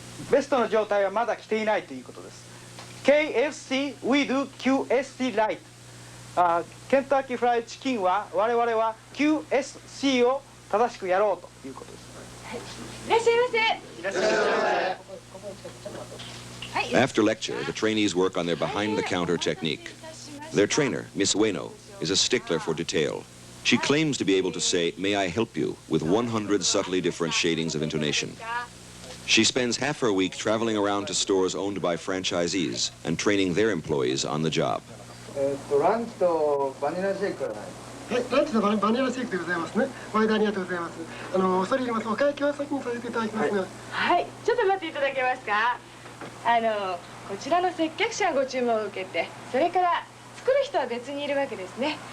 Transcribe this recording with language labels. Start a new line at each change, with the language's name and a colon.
Japanese: ベストの状態はまだ来ていないということです。
English: KFC, we do QSC right.
Japanese: ケンタッキーフライドチキンは我々は QSC を正しくやろうということです。いらっしゃいませ。いらっしゃいませ。
English: After lecture, the trainees work on their behind-the-counter technique. Their trainer, Miss Ueno, is a stickler for detail. She claims to be able to say, "May I help you?" with 100 subtly different shadings of intonation. She spends half her week traveling around to stores owned by franchisees and training their employees on the job.
Japanese: ランチとバニラシェイクはない。はい、ランチとバニラシェイクでございますね。お間ありがとうございます。恐れ入ります。お会計は先にさせていただきますので。はい、ちょっと待っていただけますか。こちらの接客者がご注文を受けて、それから作る人は別にいるわけですね。